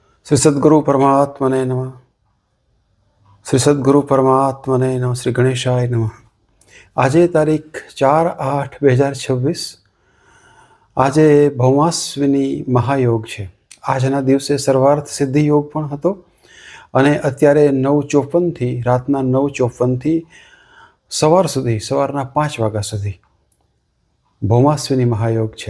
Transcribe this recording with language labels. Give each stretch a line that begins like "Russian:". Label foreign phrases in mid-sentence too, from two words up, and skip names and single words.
Sanskrit: श्री सद्गुरु परमात्मने नमः। श्री सद्गुरु परमात्मने नमः। श्री गणेशाय नमः।
Gujarati: આજે તારીખ 4/8/2026 આજે ભૌમાશ્વિની મહાયોગ છે। આજના દિવસે સર્વાર્થ સિદ્ધિ યોગ પણ હતો અને અત્યારે 9:54 થી રાતના 9:54 થી સવાર સુધી સવારના 5 વાગ્યા સુધી ભૌમાશ્વિની મહાયોગ છે।